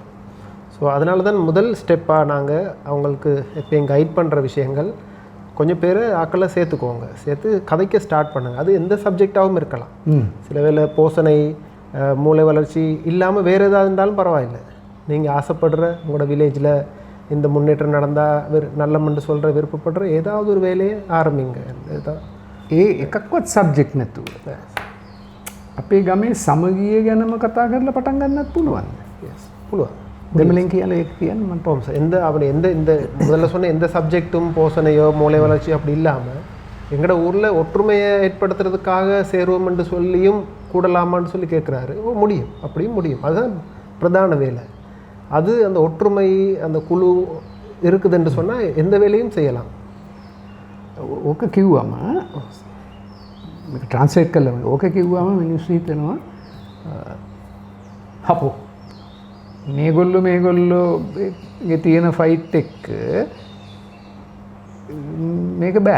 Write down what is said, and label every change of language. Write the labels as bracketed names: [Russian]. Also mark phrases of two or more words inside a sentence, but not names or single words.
[Tamil] ஸோ அதனால தான் முதல் ஸ்டெப்பாக நாங்கள் அவங்களுக்கு எப்பயும் கைட் பண்ணுற விஷயங்கள் கொஞ்சம் பேர் ஆக்களை சேர்த்துக்கோங்க, சேர்த்து கதைக்க ஸ்டார்ட் பண்ணுங்கள். அது எந்த சப்ஜெக்டாகவும் இருக்கலாம். சில வேளை போசனை, மூளை வளர்ச்சி இல்லாமல் வேறு ஏதாவது இருந்தாலும் பரவாயில்லை. நீங்கள் ஆசைப்படுற உங்களோட வில்லேஜில் இந்த முன்னேற்றம் நடந்தால் நல்லமென்று சொல்கிற விருப்பப்படுற ஏதாவது ஒரு வேலையை ஆரம்பிங்க. [Sinhala] එකක්වත් සබ්ජෙක්් නැතුව අපේ ගමේ සමගිය ගැනම කතා කරලා පටන් ගන්නත් පුළුවන්. පුළුවන්. දෙමළෙන් කියලා ඒක කියන්න මම [Tamil] போகும் சார். இந்த முதல்ல சொன்ன எந்த சப்ஜெக்ட்டும் போசனையோ மூளை வளர்ச்சி அப்படி இல்லாமல் எங்களோட ஊரில் ஒற்றுமையை ஏற்படுத்துறதுக்காக சேருவோம் என்று சொல்லியும் கூடலாமான்னு சொல்லி கேட்குறாரு. முடியும், அப்படியும் முடியும். அதுதான் பிரதான வேலை. அது அந்த ஒற்றுமை, அந்த குழு இருக்குதுன்னு சொன்னால் எந்த வேலையும் செய்யலாம். [Sinhala] ඕක කිව්වම ට්‍රන්ස්ලේට් කළා. ඕක කිව්වම මිනිස්සු හිතනවා හපෝ මේගොල්ලෝගේ තියෙන ෆයිට් එක්ක මේක බෑ.